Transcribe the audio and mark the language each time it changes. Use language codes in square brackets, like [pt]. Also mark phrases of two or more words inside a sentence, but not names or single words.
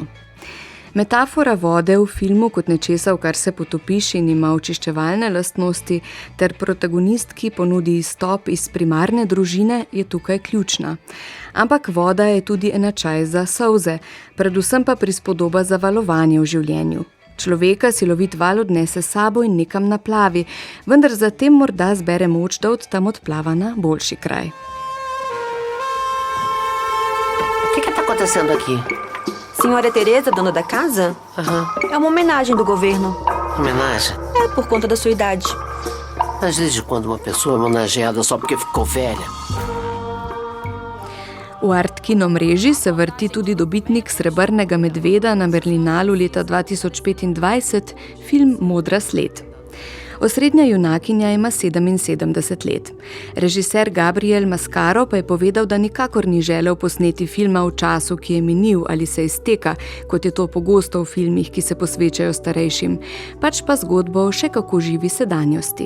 [sl] Metafora vode v filmu kot nečesa, v kar se potopiš in ima očiščevalne lastnosti, ter protagonistki ponudi izstop iz primarne družine, je tukaj ključna. Ampak voda je tudi enačaj za solze, predvsem pa prispodoba za valovanje v življenju. Človeka silovit val odnese sabo in nekam naplavi, vendar zatem morda zbere moč, da od tam odplava na boljši kraj. [pt] O que está acontecendo aqui? Senhora Teresa, dona da casa? Aham. É uma homenagem do governo. Homenagem? É, por conta da sua idade. Mas desde quando uma pessoa é homenageada só porque ficou velha? [sl] V Art Kino mreži se vrti tudi dobitnik srebrnega medveda na Berlinalu leta 2025, film Modra sled. Osrednja junakinja ima 77 let. Režiser Gabriel Mascaro pa je povedal, da nikakor ni želel posneti filma v času, ki je minil ali se izteka, kot je to pogosto v filmih, ki se posvečajo starejšim, pač pa zgodbo o še kako živi sedanjosti.